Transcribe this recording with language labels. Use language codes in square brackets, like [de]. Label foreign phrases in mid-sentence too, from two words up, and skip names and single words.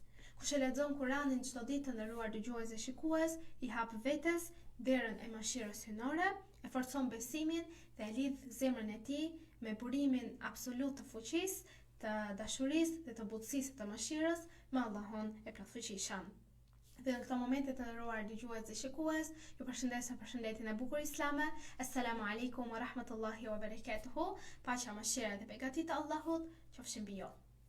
[sq] Kush e lexon Kuranin çdo ditë të nderuar dëgjues dhe shikues, i hap vetes derën e mëshirës hynore, e forcon besimin dhe e lidh zemrën e tij me burimin absolut të fuqisë, të dashurisë dhe të butësisë të mëshirës me Allahun e plotfuqishëm. Dhe në këto momente të nderuar dëgjues dhe shikues, ju përshëndes me përshëndetjen e bukur islame. [ar] السلام عليكم ورحمة الله وبركاته. [sq] Paqja, mëshira dhe beqati të Allahut qofshin mbi ju.